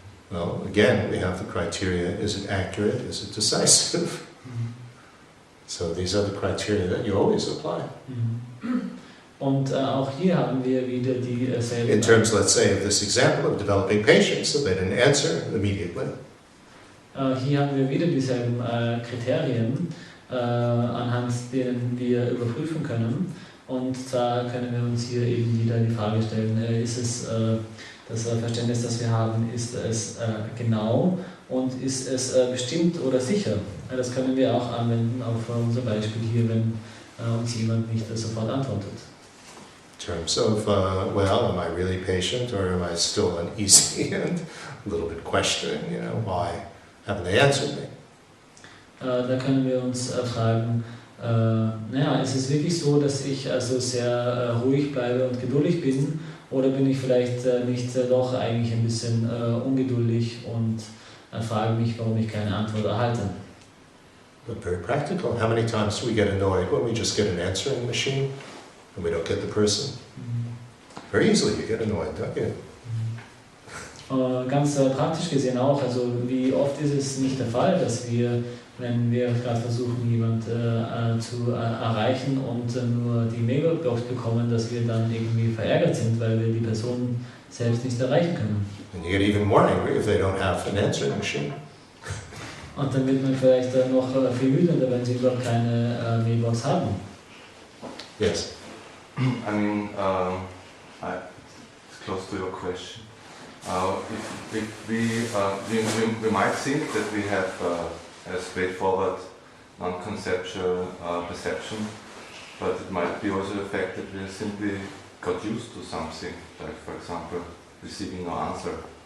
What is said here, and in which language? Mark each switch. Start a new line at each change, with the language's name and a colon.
English: Well, again, we have the criteria: is it accurate? Is it decisive? So these are the criteria that you always apply.
German: Und auch hier haben wir wieder dieselben.
English: In terms, let's say, of this example of developing patience, so they didn't answer immediately.
German: Hier haben wir wieder dieselben Kriterien, anhand denen wir überprüfen können. Und zwar können wir uns hier eben wieder die Frage stellen, ist es das Verständnis, das wir haben, ist es genau und ist es bestimmt oder sicher? Das können wir auch anwenden auf unser Beispiel hier, wenn uns jemand nicht sofort antwortet.
English: In terms of, well, am I really patient or am I still uneasy and a little bit questioning, why haven't they answered me?
German: Da können wir uns fragen, ist es wirklich so, dass ich also sehr ruhig bleibe und geduldig bin, oder bin ich vielleicht nicht doch eigentlich ein bisschen ungeduldig und frage mich, warum ich keine Antwort erhalte?
English: but very practical. How many times do we get annoyed when we just get an answering machine and we don't get the person? Very easily you get annoyed, don't you?
German: Ganz praktisch gesehen auch, also wie oft ist es nicht der Fall, dass wir, wenn wir gerade versuchen, jemanden zu erreichen und nur die Mailbox bekommen, dass wir dann irgendwie verärgert sind, weil wir die Person selbst nicht erreichen können.
English: And you get even more angry if they don't have an answering machine.
German: Und dann wird man vielleicht noch viel wütender, wenn sie überhaupt keine Mailbox haben.
English: Yes. I mean, it's close to your question. If we might think that we have a straightforward, non-conceptual perception, but it might be also the fact that we simply got used to something, like for example, receiving no answer.